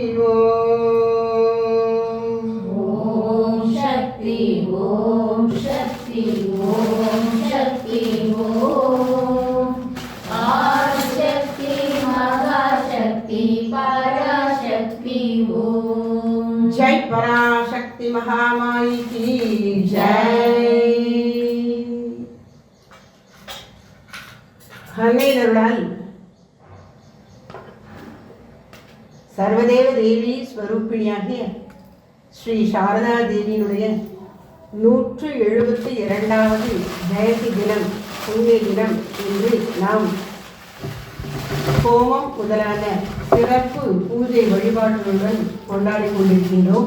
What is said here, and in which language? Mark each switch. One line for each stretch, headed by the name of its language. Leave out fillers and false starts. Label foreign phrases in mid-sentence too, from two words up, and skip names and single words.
Sanskrit: ओम शक्ति ओम शक्ति ओम शक्ति ओम आदिशक्ति महाशक्ति पराशक्ति ओम।
Hindi: जय पराशक्ति महामाई की जय।
Tamil: அன்னையருளால் சர்வதேவ தேவி ஸ்வரூபிணியாகிய ஸ்ரீ சாரதா தேவியினுடைய 172வது ஜெயந்தி தினம் புண்ணிய தினம் என்று நாம் ஹோமம் முதலான சிறப்பு பூஜை வழிபாடுகளுடன் கொண்டாடி கொண்டிருக்கின்றோம்.